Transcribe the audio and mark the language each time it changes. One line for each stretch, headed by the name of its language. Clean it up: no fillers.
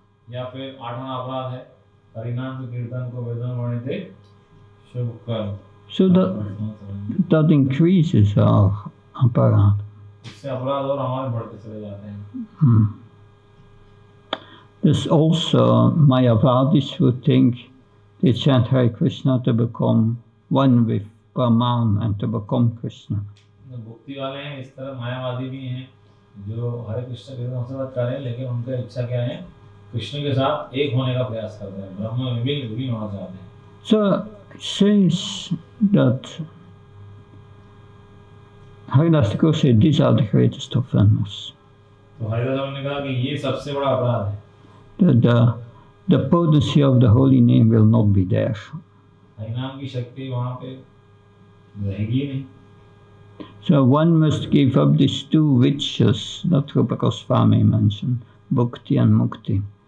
Hindi: या फिर 8वां अपराध है हरिनाम कीर्तन को वेदन वर्णित शुभ कर्म.
English: So that increases our aparad.
Hindi: इससे अपराध और हमारे बढ़ते चले जाते हैं.
English: There's also Mayavadis who think they chant Hare Krishna to become one with Brahman and to become Krishna.
Hindi: भक्ति वाले हैं, इस तरह मायावादी भी हैं जो हरे कृष्ण कीर्तन से करें, लेकिन उनका इच्छा क्या है, कृष्ण के साथ एक होने का प्रयास करते हैं, ब्रह्म में विलीन होना चाहते हैं.
English: So it says that Haridas Thakur said these are the greatest offenders.
Hindi: तो हरिदास ने कहा कि ये सबसे बड़ा अपराध है.
English: The potency of the holy name will not be there.
Hindi: हरिनाम की शक्ति वहाँ पे रहेगी नहीं.
English: So one must give up these two witches that Rupa Goswami mentioned, Bhukti and Mukti.